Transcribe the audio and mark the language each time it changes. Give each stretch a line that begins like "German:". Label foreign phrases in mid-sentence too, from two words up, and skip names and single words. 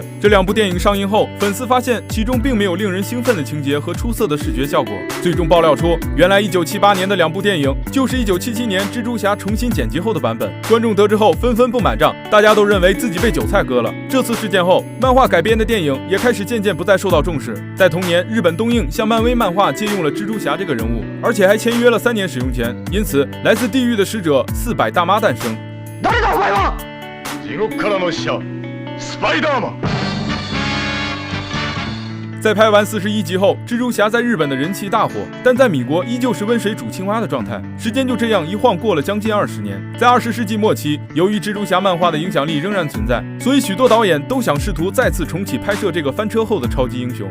Chinese: 这2部电影上映后，粉丝发现其中并没有令人兴奋的情节和出色的视觉效果，最终爆料出，原来1978年的2部电影就是1977年蜘蛛侠重新剪辑后的版本。观众得知后纷纷不买账，大家都认为自己被韭菜割了。这次事件后，漫画改编的电影也开始渐渐不再受到重视。在同年，日本东映向漫威漫画借用了蜘蛛侠这个人物，而且还签约了3年使用权，因此来自地狱的使者400大妈诞生。
Japanese: 誰だお前は？地獄からの使者スパイダーマン。
Chinese: 在拍完41集后，蜘蛛侠在日本的人气大火，但在米国依旧是温水煮青蛙的状态。时间就这样一晃过了将近20年。在20世纪末期，由于蜘蛛侠漫画的影响力仍然存在，所以许多导演都想试图再次重启拍摄这个翻车后的超级英雄。